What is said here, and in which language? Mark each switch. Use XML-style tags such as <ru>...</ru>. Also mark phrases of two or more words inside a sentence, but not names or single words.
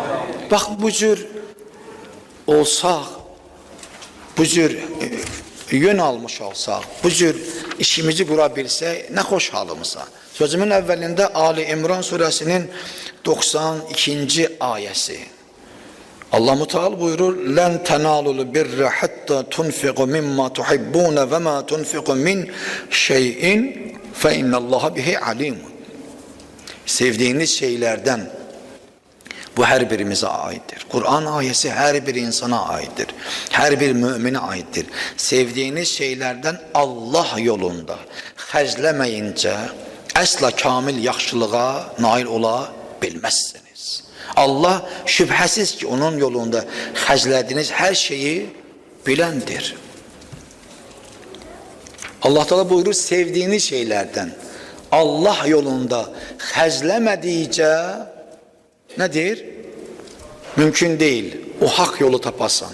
<az>Bax bu cür olsaq, bu cür yön almış olsaq, bu cür işimizi qura bilsək nə xoş halımıza. Sözümün əvvəlində Ali İmran surəsinin 92-ci ayəsi.</az> <tr>Allah Teala buyurur:</tr> <ar>"لن تنالوا البر حتى تنفقوا مما تحبون وما تنفقوا من شيء فإن الله به عليم."</ar> <tr>Sevdiğiniz şeylerden, bu her birimize aittir. Kur'an ayesi her bir insana aittir. Her bir mümine aittir. Sevdiğiniz şeylerden Allah yolunda xərcləməyince</tr> <az>əsla kamil yaxşılığa nail ola bilməzsiniz. Allah şübhəsiz ki onun yolunda xərclədiyiniz her şeyi bilendir.</az> <tr>Allah Teala buyurur sevdiğiniz şeylerden Allah yolunda xərcləmədikcə nedir? Mümkün değil.</tr> <az>O hak yolu tapasan.</az>